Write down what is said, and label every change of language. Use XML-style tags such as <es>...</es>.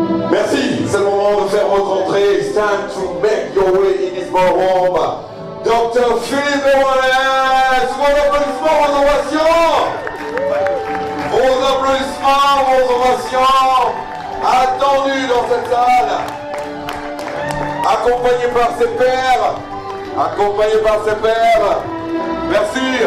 <fr>Merci, c'est le moment de faire votre entrée.</fr> <en>It's time to make your way in this ballroom.</en> <fr>Dr. Philippe Ewane, c'est mon applaudissement, vos ovations. Vos applaudissements, vos ovations, attendus dans cette salle. Accompagné par ses pairs. Accompagné par ses pairs. Merci.</fr>